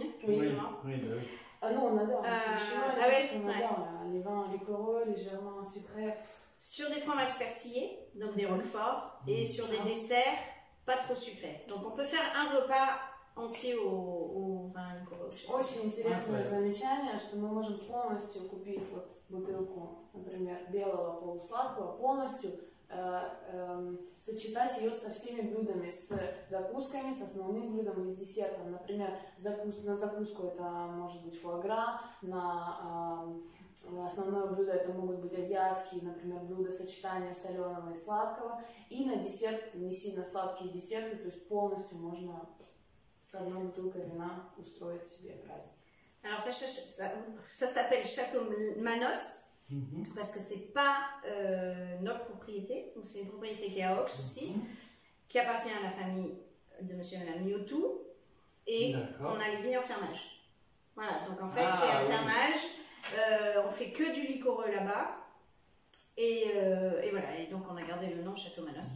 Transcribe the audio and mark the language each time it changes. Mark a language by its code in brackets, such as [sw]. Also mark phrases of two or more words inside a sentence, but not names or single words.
[fr] justement. Oui. Ah non, on adore. Les Chinois, on adore. Ouais. Les vins liquoreux, légèrement sucrés. Sur des fromages persillés, donc des roquefort, et sur des desserts pas trop sucrés. Donc on peut faire un repas entier au vin liquoreux. [ru] Очень интересное замечание, что мы можем полностью, купив вот бутылку, например, белого полусладкого, полностью сочетать ее со всеми блюдами, с закусками, с основным блюдом и с десертом. Например, на закуску это может быть фуагра, на основное блюдо это могут быть азиатские, например, блюда сочетания соленого и сладкого. И на десерт не сильно сладкие десерты, то есть полностью можно с одной бутылкой вина устроить себе праздник. [fr] Alors ça s'appelle Château Manos. Parce que c'est pas notre propriété, donc c'est une propriété qui est à Ox aussi, qui appartient à la famille de monsieur et madame Yotou, et on a les vignes en fermage. Voilà, donc en fait c'est un fermage, on fait que du liquoreux là-bas, et voilà, et donc on a gardé le nom Château Manos.